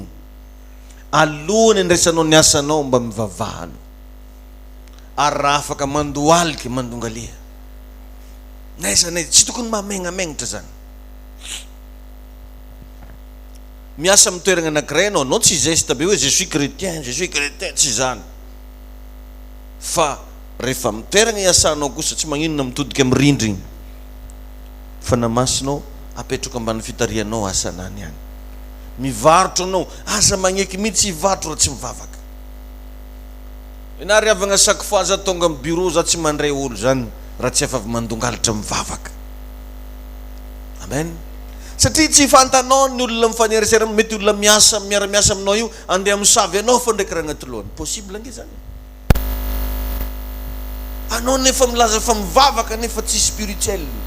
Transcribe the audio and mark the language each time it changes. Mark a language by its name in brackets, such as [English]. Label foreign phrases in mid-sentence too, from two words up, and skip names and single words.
[Malagasy] Alohany andraisanao ny asanao mba mivavahano. Ary raha afaka mandohalika mandongalia. Naiza tsy tokony mamengamengitra zany. Miasa amin'ny toerana anankiray anao tsy geste be hoe [French] je suis chrétien, [Malagasy] tsy zany. Fa rehefa amin'ny toerana iasanao kosa tsy maninona mitodika amin'ny rindriny. Fa namasinao apetraka ambany fitarianao asanany any. Mivarotra anao, aza magneky mihitsy hivarotra raha tsy mivavaka. Inary avagna [French] chaque fois [Malagasy] za tonga amin'ny bureau za tsy mandray olo zany raha tsy efa avy mandongalitra mivavaka. Amen. Satria tsy fantanao ny olona mifanerasera, mety olona miasa miara-miasa aminao io andeha misavy anao fa ndraiky raha agnaty lohany. Possible nge zany. Anao nefa milaza fa mivavaka nefa tsy spirituel.